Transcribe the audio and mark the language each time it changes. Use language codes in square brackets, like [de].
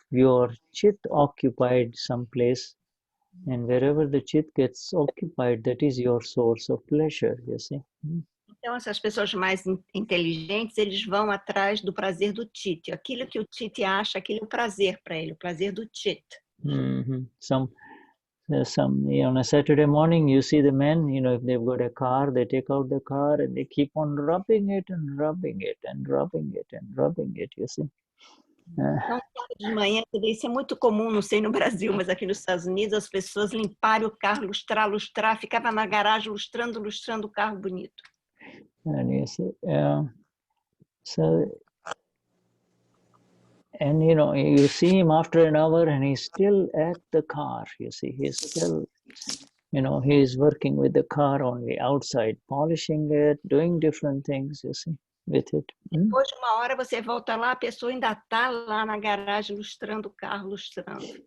[en] your chit occupied someplace, and wherever the chit gets occupied, that is your source of pleasure, you see. [pt] Então, essas pessoas mais inteligentes, eles vão atrás do prazer do Chit. Aquilo que o Chit acha, aquilo é o prazer para ele, o prazer do Chit. [en] Some, on a Saturday morning, you see the men, if they've got a car, they take out the car and they keep on rubbing it and rubbing it and rubbing it and rubbing it, you see. [pt] Então, de manhã, isso é muito comum, não sei no Brasil, mas aqui nos Estados Unidos, as pessoas limparem o carro, lustrar, ficava na garagem lustrando o carro bonito. [en] And you see, and you see him after an hour and he's still at the car, you see, he's still, he's working with the car only outside, polishing it, doing different things, you see, with it. [pt] Depois de uma hora você volta lá, a pessoa ainda está lá na garagem lustrando o carro, lustrando.